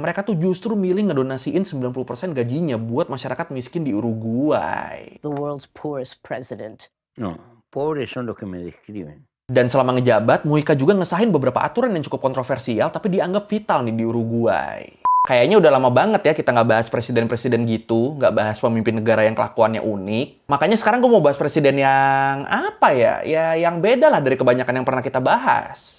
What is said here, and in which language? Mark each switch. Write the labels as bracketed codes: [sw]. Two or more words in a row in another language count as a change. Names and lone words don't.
[id] mereka tuh justru milih ngedonasiin 90% gajinya buat masyarakat miskin di Uruguay. [en] The world's poorest president. [es] No, pobres son los que me describen. [id] Dan selama ngejabat, Mujica juga ngesahin beberapa aturan yang cukup kontroversial tapi dianggap vital nih di Uruguay. Kayaknya udah lama banget ya kita nggak bahas presiden-presiden gitu, nggak bahas pemimpin negara yang kelakuannya unik. Makanya sekarang gue mau bahas presiden yang apa ya? Ya yang beda lah dari kebanyakan yang pernah kita bahas.